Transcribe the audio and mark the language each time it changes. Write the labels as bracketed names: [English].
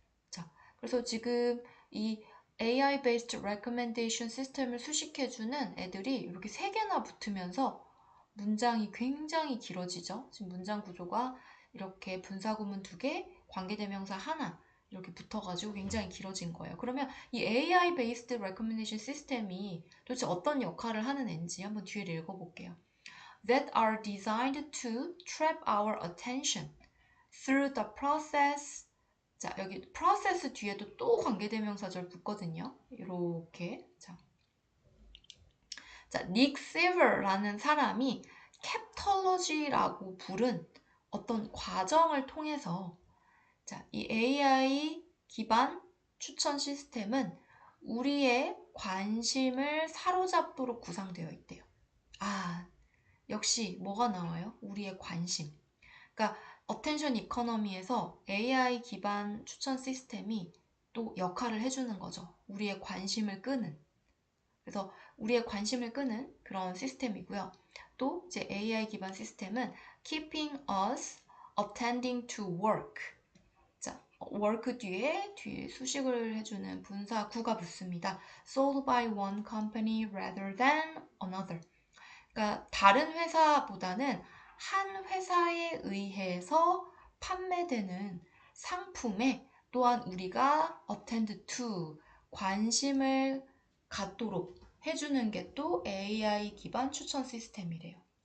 [Korean] 자, 그래서 지금 이 AI-based recommendation 시스템을 수식해주는 애들이 이렇게 세 개나 붙으면서 문장이 굉장히 길어지죠. 지금 문장 구조가 이렇게 분사구문 두 개, 관계대명사 하나 이렇게 붙어가지고 굉장히 길어진 거예요. 그러면 이 AI-based recommendation 시스템이 도대체 어떤 역할을 하는 앤지 한번 뒤를 읽어볼게요. [English] That are designed to trap our attention through the process. [Korean] 자, 여기 process 뒤에도 또 관계대명사절 붙거든요. 이렇게. 자, 닉 시버라는 사람이 캡톨로지라고 부른 어떤 과정을 통해서 자, 이 AI 기반 추천 시스템은 우리의 관심을 사로잡도록 구상되어 있대요. 아, 역시 뭐가 나와요? 우리의 관심. 그러니까 어텐션 이코노미에서 AI 기반 추천 시스템이 또 역할을 해주는 거죠. 우리의 관심을 끄는. 그래서 우리의 관심을 끄는 그런 시스템이고요. 또 이제 AI 기반 시스템은 [English] keeping us attending to work. [Korean] 자, work 뒤에 수식을 해주는 분사 구가 붙습니다. [English] sold by one company rather than another. [Korean] 그러니까 다른 회사보다는 한 회사에 의해서 판매되는 상품에 또한 우리가 [English] attend to [Korean] 관심을 갖도록 해주는 게 또 AI 기반 추천 시스템이래요.